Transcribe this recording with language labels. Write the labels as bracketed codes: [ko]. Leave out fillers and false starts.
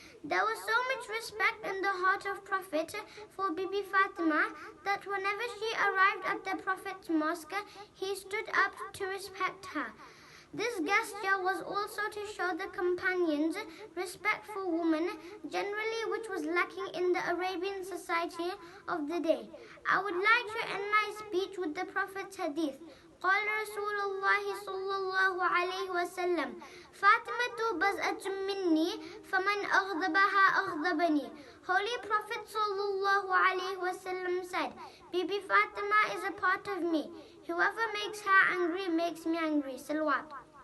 [en] There was so much respect in the heart of Prophet for Bibi Fatimah that whenever she arrived at the Prophet's mosque, he stood up to respect her. This gesture was also to show the companions respect for women generally, which was lacking in the Arabian society of the day. I would like to end my speech with the Prophet's hadith. [ar] قال رسول الله صلى الله عليه وسلم فاطمة بزءة مني فمن أغضبها أغضبني. [en] Holy Prophet [ar] صلى الله عليه وسلم [en] said, Bibi Fatimah is a part of me. Whoever makes her angry makes me angry. Salawat.